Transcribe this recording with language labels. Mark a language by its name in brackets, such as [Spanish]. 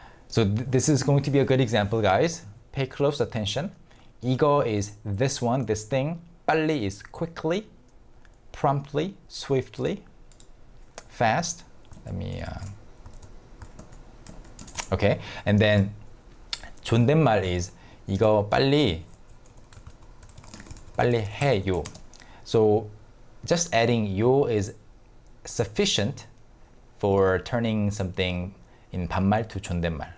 [English] So this is going to be a good example, guys. Pay close attention. 이거 is this one, this thing. 빨리 is quickly, promptly, swiftly, fast. Let me okay. And then [Korean] 존댓말 is 이거 빨리 해요. [English] So just adding 요 is sufficient for turning something in 반말 to 존댓말.